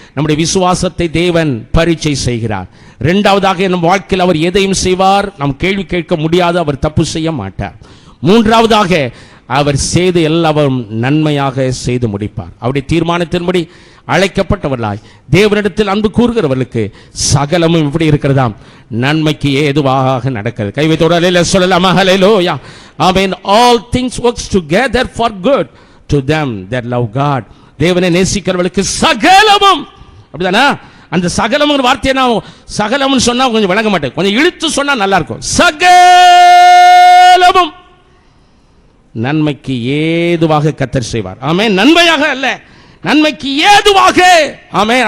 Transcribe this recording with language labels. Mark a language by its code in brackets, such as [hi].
[ta] நம்முடைய விசுவாசத்தை தேவன் பரீட்சை செய்கிறார். இரண்டாவதாக நம் வாழ்க்கையில் அவர் எதையும் செய்வார், நாம் கேள்வி கேட்க முடியாது, அவர் தப்பு செய்ய மாட்டார். மூன்றாவதாக அவர் செய்து எல்லாவரும் நன்மையாக செய்து முடிப்பார். அவருடைய தீர்மானத்தின்படி அழைக்கப்பட்டவர்களாய் தேவனிடத்தில் அன்பு கூறுகிறவர்களுக்கு சகலமும் இப்படி இருக்கிறதாம் நன்மைக்கு ஏதுவாக நடக்கிறது. கைவைத்தோட சொல்லலாமா? ஹல்லேலூயா. ஆமென். [en] All things works together for good to them that love God. [ta] தேவனை நேசிக்கிறவர்களுக்கு சகலமும், அப்படிதானா? அந்த சகலம்ங்கிற வார்த்தையை நான் சகலம்னு சொன்னா கொஞ்சம் விளங்க மாட்டேன், கொஞ்சம் இழுத்து சொன்னா நல்லா இருக்கும். சகலமும் நன்மைக்கு ஏதுவாக கர்த்தர் செய்வார். ஆமென். நன்மையாக அல்ல, நன்மைக்கு ஏதுவாக. ஆமென்.